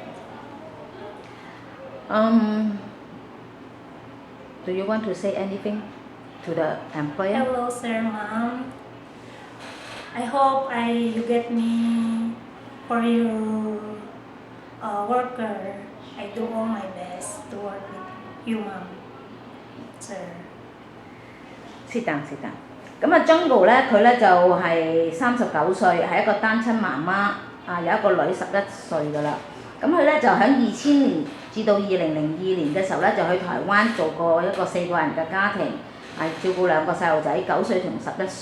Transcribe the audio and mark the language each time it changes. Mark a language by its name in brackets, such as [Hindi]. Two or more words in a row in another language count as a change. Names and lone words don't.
[English] Do you want to say anything to the employer? Hello, sir, ma'am. I hope you get me for your worker. I do all my best to work with you, ma'am. Sir. [Cantonese] 是但是但。咁啊，Jungle 咧，佢咧就係39歲，係一個單親媽媽，有一個女11歲噶啦。咁佢咧就喺2000年至到2002年嘅時候咧，就去台灣做過一個4個人嘅家庭，照顧2個細路仔，9歲同11歲。